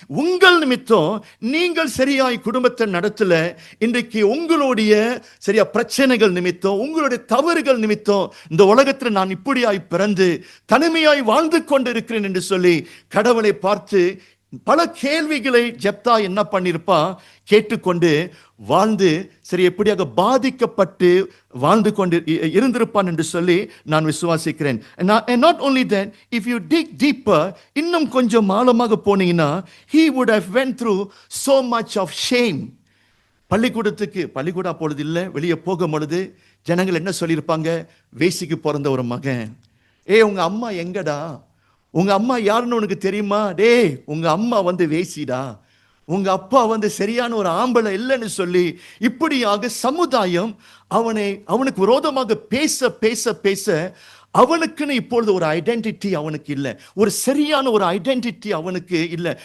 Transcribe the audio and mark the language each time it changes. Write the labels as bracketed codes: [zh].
[ta] உங்கள் நிமித்தம் நீங்கள் சரியாய் குடும்பத்தை நடத்தல, இன்றைக்கு உங்களுடைய சரியா பிரச்சனைகள் நிமித்தம், உங்களுடைய தவறுகள் நிமித்தம் இந்த உலகத்தில் நான் இப்படியாய் பிறந்து தனிமையாய் வாழ்ந்து கொண்டிருக்கிறேன் என்று சொல்லி கடவுளை பார்த்து பல கேள்விகளை ஜெப்தா என்ன பண்ணிருப்பான், கேட்டுக்கொண்டு வாழ்ந்து சரி எப்படியாக பாதிக்கப்பட்டு வாழ்ந்து கொண்டு இருந்திருப்பான் என்று சொல்லி நான் விசுவாசிக்கிறேன். [en] And not only that, if you dig deeper, [ta] இன்னும் கொஞ்சம் ஆழமாக போனீங்கன்னா, [en] he would have went through so much of shame. [ta] பள்ளிக்கூடம் அப்பொழுது இல்லை, வெளியே போகும் பொழுது ஜனங்கள் என்ன சொல்லியிருப்பாங்க, வேசிக்கு பிறந்த ஒரு மகன், உங்க அம்மா எங்கடா, உங்க அம்மா யாருன்னு உனக்கு தெரியுமா, உங்க அம்மா வேசிடா, உங்க அப்பா சரியான ஒரு ஆம்பளை இல்லைன்னு சொல்லி இப்படியாக சமுதாயம் அவனுக்கு விரோதமாக பேச பேச பேச அவனுக்குன்னு இப்பொழுது ஒரு ஐடென்டிட்டி அவனுக்கு இல்லை, ஒரு சரியான ஒரு ஐடென்டிட்டி அவனுக்கு இல்லை.